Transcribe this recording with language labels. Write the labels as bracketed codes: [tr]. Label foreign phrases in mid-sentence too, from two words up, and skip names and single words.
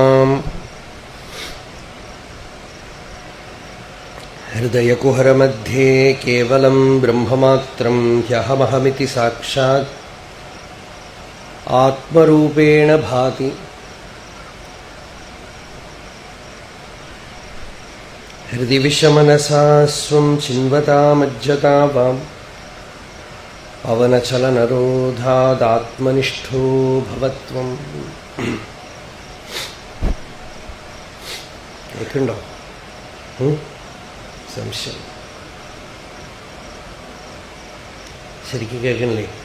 [sa] हृदयकुहरमध्ये केवलं ब्रह्ममात्रं ह्यहमहमिति साक्षात् आत्मरूपेण भाति। ഹൃദി വിഷമനസാ സ്വം ചിന്വതാമജ്ജതാവാം പവനചലനരോധാദാത്മനിഷ്ഠോ ഭവത്വം. [ml] കേൾക്കുന്നുണ്ടോ? സംശയം ശരിക്കും കേൾക്കണില്ലേ?